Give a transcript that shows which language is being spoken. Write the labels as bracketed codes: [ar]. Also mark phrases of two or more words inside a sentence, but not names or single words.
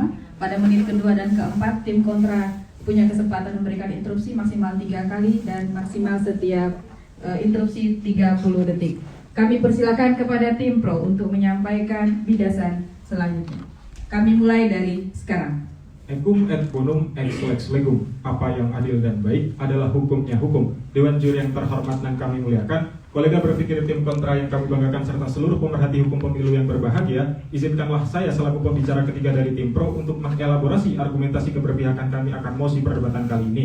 [id] Pada menit kedua dan keempat, tim kontra punya kesempatan memberikan interupsi maksimal 3 kali dan maksimal setiap interupsi 30 detik. Kami persilakan kepada tim Pro untuk menyampaikan pidasan selanjutnya. Kami mulai dari sekarang. [la] Equum et bonum ex lex legum. [id] Apa yang adil dan baik adalah hukumnya hukum. Dewan Juri yang terhormat dan kami muliakan, kolega berpikir tim kontra yang kami banggakan serta seluruh pemerhati hukum pemilu yang berbahagia, izinkanlah saya selaku pembicara ketiga dari tim Pro untuk mengelaborasi argumentasi keberpihakan kami akan mosi perdebatan kali ini.